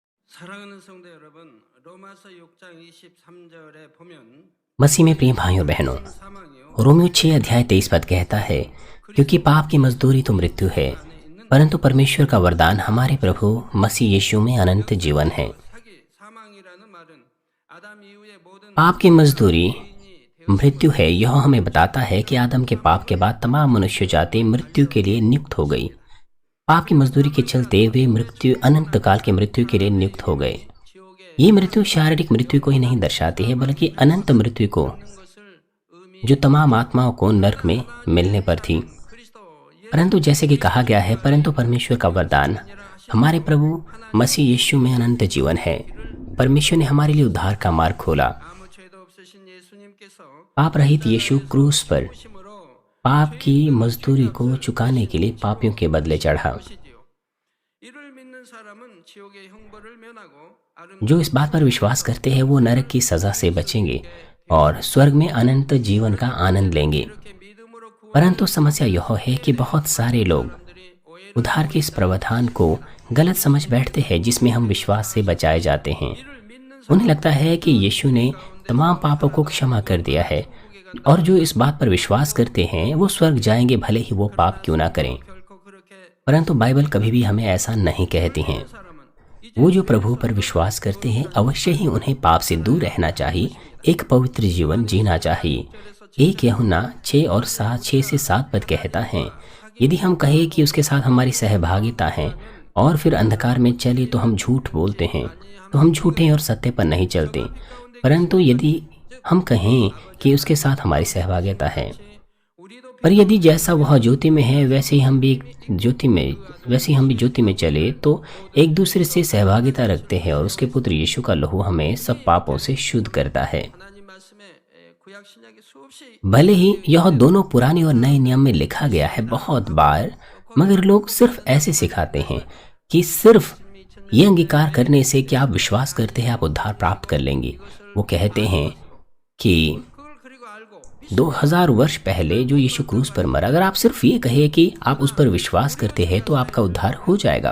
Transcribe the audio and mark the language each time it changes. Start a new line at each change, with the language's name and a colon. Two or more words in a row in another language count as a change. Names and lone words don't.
Korean: 사랑하는 성도 여러분, 로마서 6장 23절에 보면
Hindi: मसीह में प्रिय भाइयों और बहनों,
Korean: 죄는 사망이요
Hindi: रोमियो 6 अध्याय 23 पद कहता है, क्योंकि पाप की मजदूरी तो मृत्यु है, परंतु परमेश्वर का वरदान हमारे प्रभु मसीह यीशु में अनंत जीवन है।
Korean: 사기 사망이라는 말은 아담 이후의 모든
Hindi: पाप की मजदूरी
Korean: 죄인이 되었습니다.
Hindi: मृत्यु है। यह हमें बताता है कि आदम के पाप के बाद तमाम मनुष्य जाति मृत्यु के लिए नियुक्त हो गई। पाप की मजदूरी के चलते वे मृत्यु अनंत काल की मृत्यु के लिए नियुक्त हो गए।
Korean: 지옥에
Hindi: ये मृत्यु शारीरिक मृत्यु को ही नहीं दर्शाती है, बल्कि अनंत मृत्यु को,
Korean: 있는 것을 의미
Hindi: जो तमाम आत्माओं को नरक में मिलने पर थी।
Korean: 그리스도
Hindi: परंतु जैसे कि कहा गया है, परंतु परमेश्वर का वरदान हमारे प्रभु मसीह यीशु में अनंत जीवन है। परमेश्वर ने हमारे लिए उद्धार का मार्ग खोला।
Korean: 아무 죄도 없으신 예수님께서
Hindi: पाप रहित यीशु क्रूस पर
Korean: 심으로
Hindi: पाप की मजदूरी को चुकाने के लिए पापियों के बदले चढ़ा।
Korean: 것이지요. 이를 믿는 사람은 지옥의 형벌을 면하고
Hindi: जो इस बात पर विश्वास करते हैं वो नरक की सजा से बचेंगे और स्वर्ग में अनंत जीवन का आनंद लेंगे।
Korean: 이렇게 믿음으로 구원
Hindi: परंतु समस्या यह है कि बहुत सारे लोग
Korean: 사람들이 오해를
Hindi: उद्धार के इस प्रावधान को गलत समझ बैठते हैं, जिसमें हम विश्वास से बचाए जाते हैं।
Korean: 이를 믿는
Hindi: उन्हें लगता है कि यीशु ने तमाम पापों को क्षमा कर दिया है और जो इस बात पर विश्वास करते हैं वो स्वर्ग जाएंगे, भले ही वो पाप क्यों ना करें।
Korean: 결코 그렇게
Hindi: परंतु बाइबल कभी भी हमें ऐसा नहीं कहती है।
Korean: 사람은
Hindi: वो जो प्रभु पर विश्वास करते हैं अवश्य ही उन्हें पाप से दूर रहना चाहिए, एक पवित्र जीवन जीना चाहिए। 1 यूहन्ना 6 और 6 से 7 पद कहता है, यदि हम कहें कि उसके साथ हमारी सहभागिता है और फिर अंधकार में चले तो हम झूठ बोलते हैं, तो हम झूठे और सत्य पर नहीं चलते। परंतु यदि हम कहें कि उसके साथ हमारी सहभागिता है,
Korean: 우리도
Hindi: पर यदि जैसा वह ज्योति में है वैसे ही हम भी ज्योति में चले तो एक दूसरे से सहभागिता रखते हैं और उसके पुत्र यीशु का लहू हमें सब पापों से शुद्ध करता है।
Korean: 하나님 말씀에 구약 신약에 수없이
Hindi: भले ही यह दोनों पुराने और नए नियम में लिखा गया है बहुत बार, मगर लोग सिर्फ ऐसे सिखाते हैं कि सिर्फ ये अंगीकार करने से कि आप विश्वास करते हैं आप उद्धार प्राप्त कर लेंगे। वो कहते हैं कि
Korean: 그걸 그리고 알고
Hindi: 2000 वर्ष पहले जो यीशु क्रूस पर मरा, अगर आप सिर्फ ये कहे कि आप उस पर विश्वास करते हैं तो आपका उद्धार हो जाएगा।